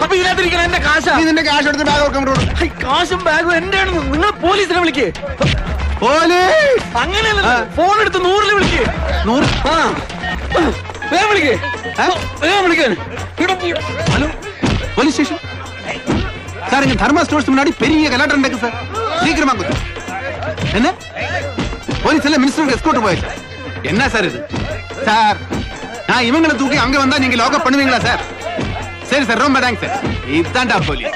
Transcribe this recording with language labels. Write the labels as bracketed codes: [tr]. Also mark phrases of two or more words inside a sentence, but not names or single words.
[ml] അപ്പൊ ഇതിനകത്തിരിക്കണം എന്റെ കാശാ. നീ നിന്റെ കാശ് എടുത്ത് ബാഗ് കൊടുക്കാൻ. കാശും ബാഗും എന്റെ ആണെന്ന് നിങ്ങൾ പോലീസിനെ വിളിക്കേ. അങ്ങനെയല്ല, ഫോൺ എടുത്ത് 100-ല് വിളിക്കേ. 100? വേഗം വിളിക്കേ, വേഗം വിളിക്കാൻ. [en] Hello, police station sir. [ta] இங்க தர்மா ஸ்டோர்ஸ் முன்னாடி பெரிய கலாட்டம் நடக்கு சார். சீக்கிரமா கொஞ்சம். என்ன போலீஸ் எல்லாம் மினிஸ்டருக்கு எஸ்கோர்ட் போயிடுச்சு. என்ன சார் இது? சார் நான் இவங்களை தூக்கி அங்க வந்தா நீங்க லாக்அப் பண்ணுவீங்களா சார்? சரி சார், ரொம்ப தேங்க்ஸ் சார். இதுதான்டா போலீஸ்.